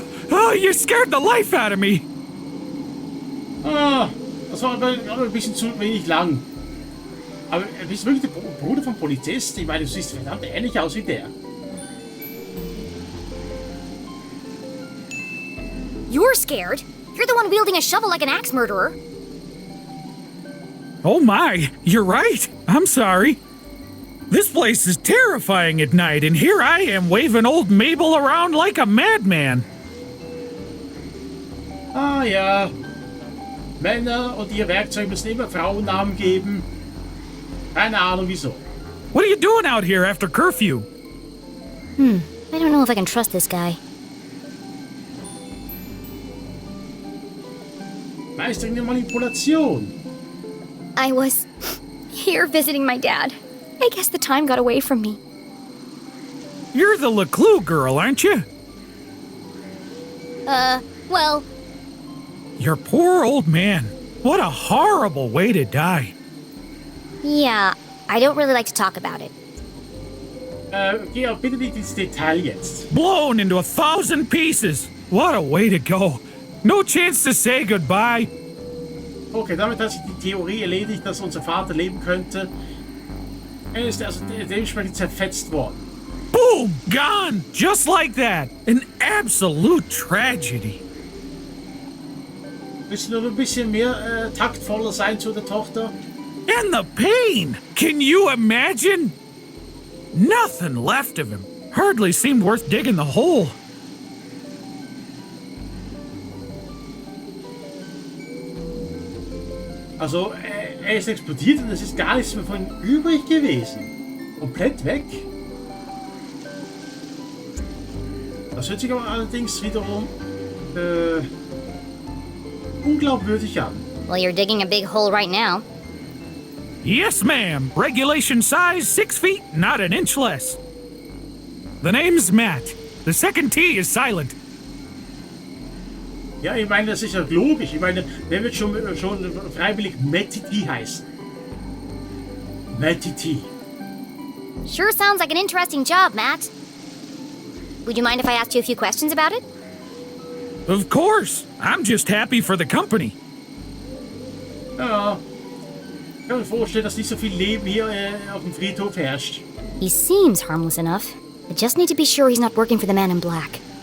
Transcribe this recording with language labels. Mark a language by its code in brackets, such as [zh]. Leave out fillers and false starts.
[en] Oh, you scared the life out of me. [de] Ah, das war aber ein bisschen zu wenig lang. Aber bist du wirklich der Bruder vom Polizist? Ich meine, du siehst verdammt ähnlich aus wie der. [en] You're scared. You're the one wielding a shovel like an axe murderer. Oh my, you're right. I'm sorry. This place is terrifying at night, and here I am waving old Mabel around like a madman. [de] Ah ja. Männer und ihr Werkzeug müssen immer Frauennamen geben. Keine Ahnung wieso. [en] What are you doing out here after curfew? I don't know if I can trust this guy. [de] Meisterin der Manipulation. [en] I was here visiting my dad. I guess the time got away from me. You're the LeClue girl, aren't you? Well, Your poor old man. What a horrible way to die. yeah, I don't really like to talk about it. [de] Geh auch bitte nicht ins Detail jetzt. [en] Blown into 1,000 pieces. What a way to go. No chance to say goodbye. [de] Okay, damit hat sich die Theorie erledigt, dass unser Vater leben könnte. Er ist also dementsprechend zerfetzt worden. [en] Boom! Gone! Just like that. An absolute tragedy. [de] Müssen nur ein bisschen mehr taktvoller sein zu der Tochter. [en] And the pain! Can you imagine? Nothing left of him. Hardly seemed worth digging the hole. [de] Also, er ist explodiert und es ist gar nichts mehr von ihm übrig gewesen. Komplett weg. Das hört sich aber allerdings wiederum unglaubwürdig an. [en] Well, you're digging a big hole right now. Yes, ma'am. Regulation size 6 feet, not an inch less. The name's Matt. The second T is silent. [de] Ja, ich meine, das ist ja logisch. Ich meine, wer wird schon freiwillig Matty heißen? [en] Matty. Sure sounds like an interesting job, Matt. Would you mind if I asked you a few questions about it? Of course. I'm just happy for the company. [de] Ja, ich kann mir vorstellen, dass nicht so viel Leben hier auf dem Friedhof herrscht. [en] He seems harmless enough. I just need to be sure he's not working for the man in black.